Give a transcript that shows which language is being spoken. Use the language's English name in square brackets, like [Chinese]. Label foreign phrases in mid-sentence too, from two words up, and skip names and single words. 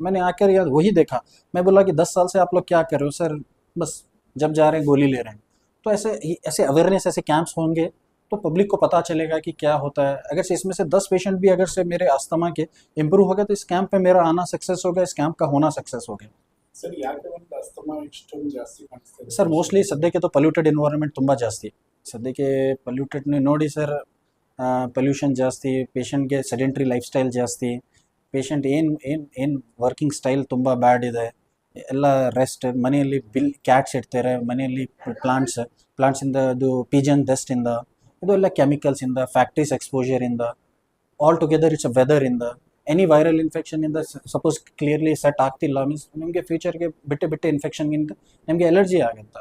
[Hindi] मैंने आकर यार वही देखा, मैं बोला कि 10 साल से आप लोग क्या कर रहे हो सर, बस जब जा रहे हैं गोली ले रहे हैं। तो ऐसे अवेयरनेस, ऐसे कैंप्स होंगे तो पब्लिक को पता चलेगा कि क्या होता है। अगर से इसमें से 10 पेशेंट भी अगर से मेरे अस्थमा के इम्प्रूव हो गए तो इस कैंप में मेरा आना सक्सेस हो गया, इस कैंप का होना सक्सेस हो गया। [Kannada] ಸರ್ ಯಾಕೆ ಒಂದು ಅಸ್ತಮಾ ಇಷ್ಟೊಂದು ಜಾಸ್ತಿ ಕಾಣಿಸ್ತಿದೆ [English] sir mostly [Kannada] ಸದ್ಯಕ್ಕೆ तो [English] polluted environment [Kannada] ತುಂಬ ಜಾಸ್ತಿ, ಸದ್ಯಕ್ಕೆ ಪೊಲ್ಯೂಟೆಡ್ ನೋಡಿ ಸರ್, ಪೊಲ್ಯೂಷನ್ ಜಾಸ್ತಿ, ಪೇಷಂಟ್ಗೆ [English] sedentary life style [Kannada] ಜಾಸ್ತಿ, ಪೇಷಂಟ್ ಏನು [English] working style [Kannada] ತುಂಬ ಬ್ಯಾಡ್ ಇದೆ, ಎಲ್ಲ ರೆಸ್ಟ್, ಮನೆಯಲ್ಲಿ ಕ್ಯಾಟ್ಸ್ ಇಡ್ತಾರೆ, ಮನೆಯಲ್ಲಿ ಪ್ಲಾಂಟ್ಸಿಂದ ಅದು [English] pigeon dust, [Kannada] ಇದು ಎಲ್ಲ ಕೆಮಿಕಲ್ಸಿಂದ, [English] factories exposure, all together it's a weather, any viral infection suppose clearly [Kannada] ಸೆಟ್ ಆಗ್ತಿಲ್ಲ ಮೀನ್ಸ್ ನಿಮಗೆ ಫ್ಯೂಚರ್ಗೆ ಬಿಟ್ಟೆ ಇನ್ಫೆಕ್ಷನ್ಗಿಂತ ನಿಮಗೆ ಎಲರ್ಜಿ ಆಗುತ್ತೆ.